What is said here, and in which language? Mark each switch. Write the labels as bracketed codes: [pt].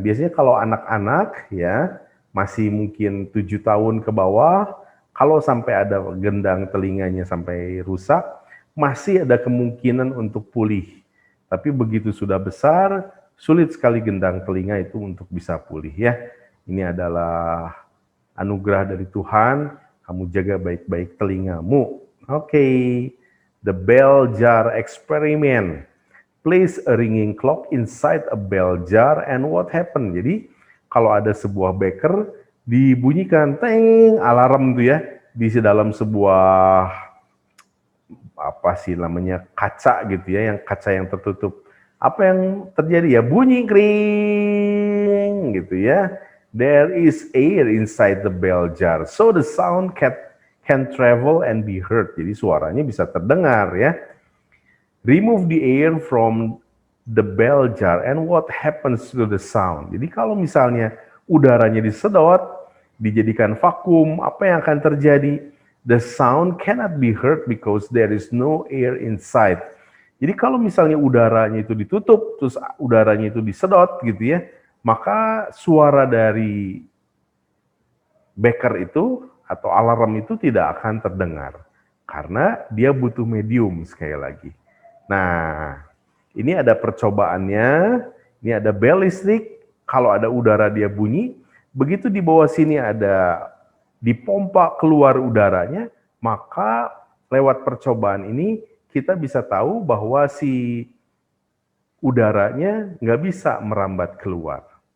[id] Biasanya kalau anak-anak ya masih mungkin 7 tahun ke bawah, kalau sampai ada gendang telinganya sampai rusak, masih ada kemungkinan untuk pulih. Tapi begitu sudah besar, sulit sekali gendang telinga itu untuk bisa pulih ya. Ini adalah anugerah dari Tuhan, kamu jaga baik-baik telingamu. [en] Oke. The bell jar experiment. Place a ringing clock inside a bell jar and what happened? [id] Jadi kalau ada sebuah beker dibunyikan teng alarm tuh ya di dalam sebuah apa sih namanya kaca gitu ya, yang kaca yang tertutup. Apa yang terjadi ya? Bunyi kring gitu ya. [en] There is air inside the bell jar, so the sound can travel and be heard. [id] Jadi suaranya bisa terdengar ya. [en] Remove the air from the bell jar and what happens to the sound. [id] Jadi kalau misalnya udaranya disedot, dijadikan vakum, apa yang akan terjadi? [en] The sound cannot be heard because there is no air inside. [id] Jadi kalau misalnya udaranya itu ditutup, terus udaranya itu disedot gitu ya, maka suara dari beker itu atau alarm itu tidak akan terdengar. Karena dia butuh medium sekali lagi. Nah, ini ada percobaannya, ini ada bel listrik, kalau ada udara dia bunyi, begitu di bawah sini ada dipompa keluar udaranya, maka lewat percobaan ini kita bisa tahu bahwa si udaranya nggak bisa merambat keluar.